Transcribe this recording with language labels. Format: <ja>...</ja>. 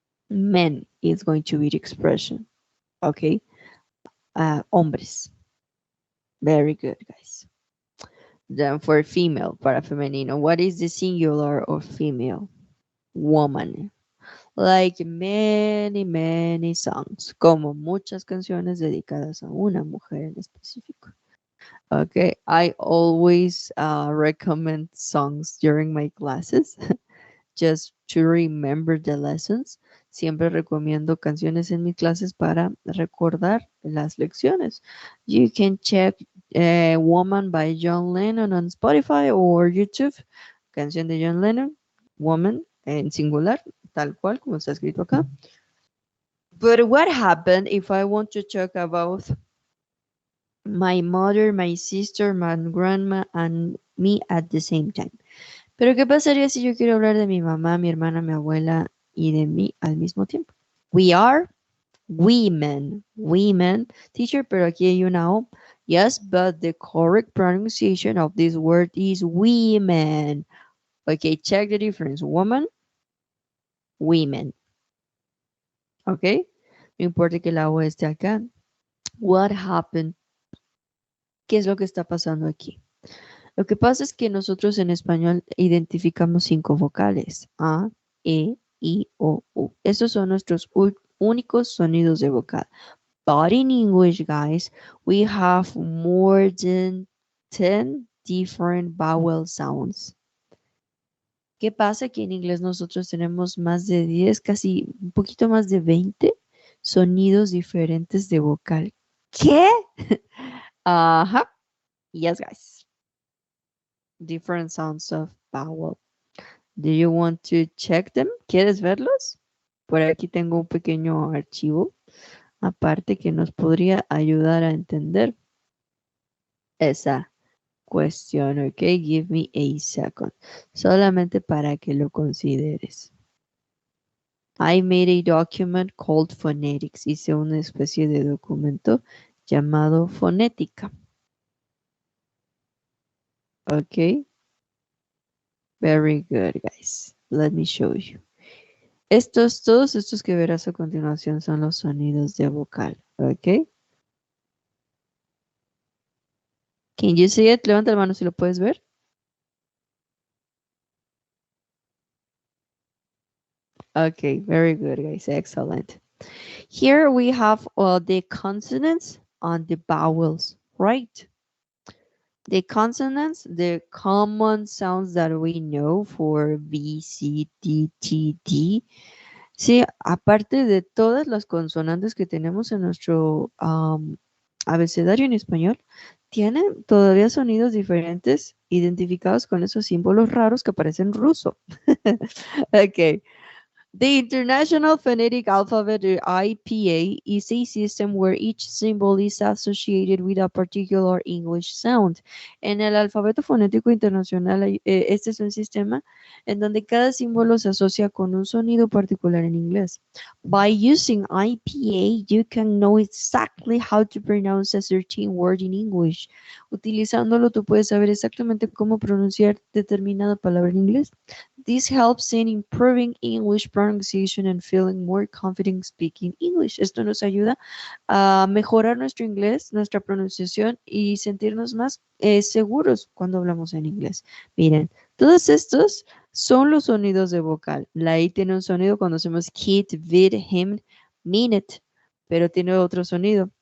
<en>Men is going to be the expression. Okay. Hombres. Very good, guys. Then for female,</en> <es>para femenino,</es> <en>what is the singular of female? Woman. Like many songs,</en> <es>como muchas canciones dedicadas a una mujer en específico.</es> <en>Okay, I always recommend songs during my classes just to remember the lessons.</en> <es>Siempre recomiendo canciones en mis clases para recordar las lecciones.</es> <en>You can check Woman by John Lennon on Spotify or YouTube.</en> <es>Canción de John Lennon, Woman, en singular, tal cual como está escrito acá.</es> <en>But what happened if I want to talk about my mother, my sister, my grandma, and me at the same time?</en> <es>Pero ¿qué pasaría si yo quiero hablar de mi mamá, mi hermana, mi abuela y de mí al mismo tiempo?</es> <en>We are women.</en> <es>Teacher, pero aquí hay una O.</es> <en>Yes, but the correct pronunciation of this word is women. Okay, check the difference. Woman, women.</en> <es>Okay, no importa que la O esté acá.</es> <en>What happened?</en> <es>¿Qué es lo que está pasando aquí? Lo que pasa es que nosotros en español identificamos 5 vocales. A, E, I, O, U. Estos son nuestros únicos sonidos de vocal.</es> <en>But in English, guys, we have more than 10 different vowel sounds.</en> <es>¿Qué pasa? Que en inglés nosotros tenemos más de 10, casi un poquito más de 20 sonidos diferentes de vocal. ¿Qué? Ajá.</es> <en>Yes, guys. Different sounds of vowel. Do you want to check them?</en> <es>¿Quieres verlos? Por aquí tengo un pequeño archivo aparte que nos podría ayudar a entender esa cuestión, ok?</es> <en>Give me a second.</en> <es>Solamente para que lo consideres.</es> <en>I made a document called phonetics.</en> <es>Hice una especie de documento llamado fonética.</es> <en>Ok. Very good, guys. Let me show you.</en> <es>Todos estos que verás a continuación son los sonidos de vocal, ¿ok?</es> <en>Can you see it?</en> <es>Levanta la mano si lo puedes ver.</es> <en>Okay, very good, guys. Excellent. Here we have the consonants and the vowels, right? The consonants, the common sounds that we know for B, C, D, T, D.</en> <es>Sí, aparte de todas las consonantes que tenemos en nuestro abecedario en español, tienen todavía sonidos diferentes identificados con esos símbolos raros que aparecen en ruso. Ok.</es> <en>The International Phonetic Alphabet, or IPA, is a system where each symbol is associated with a particular English sound.</en> <es>En el alfabeto fonético internacional, este es un sistema en donde cada símbolo se asocia con un sonido particular en inglés.</es> <en>By using IPA, you can know exactly how to pronounce a certain word in English.</en> <es>Utilizándolo, tú puedes saber exactamente cómo pronunciar determinada palabra en inglés.</es> <en>This helps in improving English pronunciation and feeling more confident speaking English.</en> <es>Esto nos ayuda a mejorar nuestro inglés, nuestra pronunciación y sentirnos más seguros cuando hablamos en inglés. Miren, todos estos son los sonidos de vocal. La I tiene un sonido cuando hacemos kid, vid, him, minute, pero tiene otro sonido.</es>